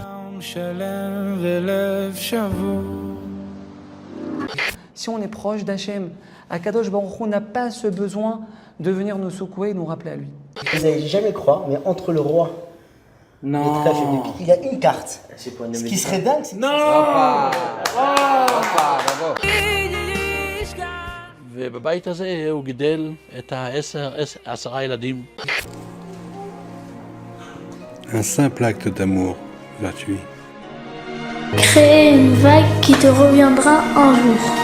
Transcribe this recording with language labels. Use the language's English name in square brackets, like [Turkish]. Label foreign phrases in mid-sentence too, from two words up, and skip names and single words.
[French] Si on est proche d'Hachem, [Hebrew] הקדוש ברוך הוא [French] n'a pas ce besoin de venir nous secouer et nous rappeler à lui. Vous n'allez jamais croire, mais entre le roi et le trèfle, il y a une carte. Ce qui serait dingue, c'est... [Hebrew] ובבית הזה הוא גידל את 10 ילדים. [French] Un simple acte d'amour gratuit. Créer une vague qui te reviendra un jour.